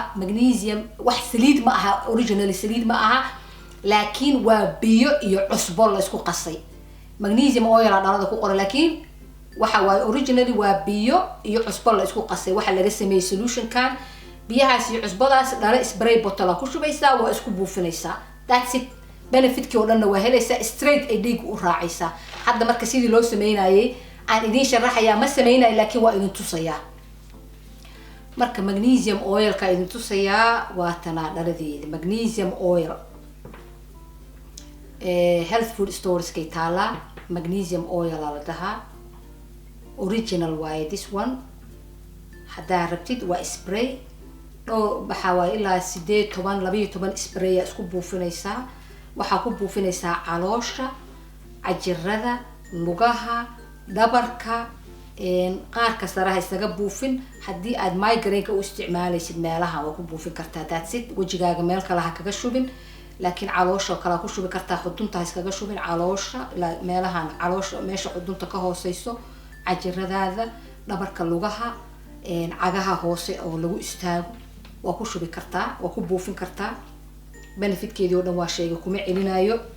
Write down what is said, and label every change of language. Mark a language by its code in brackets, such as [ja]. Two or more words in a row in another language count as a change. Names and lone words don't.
[so] magnesium wax saliid ma aha originally saliid ma aha laakiin waa biyo iyo cusbo la isku qasay [en] magnesium oil [so] aa dhalada ku qoran laakiin waxa waaye originally waa biyo iyo cusbo la isku qasay waxa laga sameeyay solution-kan biyahaas iyo cusbadaas dhala [en] spray bottle [so] ku shubaysaa waa isku buufinaysaa [en] that's it [so] benefit-kii oo dhanna waa helaysaa straight ay dhiig u raacaysaa hadda marka sidii loo sameynayay aan idiin sharaxayaa ma sameynayo laakiin waa idin tusayaa marka [en] magnesium oil-ka [so] idin tusayaa waa tanaa dhaladeeda [en] magnesium oil health food stores-kay [so] taalaa [en] magnesium oil [so] la dhahaa original waaye [en] this one [so] haddaa rabtid waa spray waxaa waaye ilaa 12 spray isku buufinaysaa waxaa ku buufinaysaa caloosha cajirada lugaha dhabarka qaarka saraha isaga buufin haddii aad migraine-ka u isticmaalaysid meelaha waa ku buufin kartaa [en] that's it [so] wajigaaga meel kale ha kaga shubin laakiin caloosha kale ku shubi kartaa xudunta iskaga shubin caloosha meelahan caloosha meesha xudunta ka hooseyso cajiradaada dhabarka lugaha cagaha hoose oo lagu istaago waa ku shubi kartaa waa ku buufin kartaa benefit-keedii oo dhan waa sheegay kuma celinayo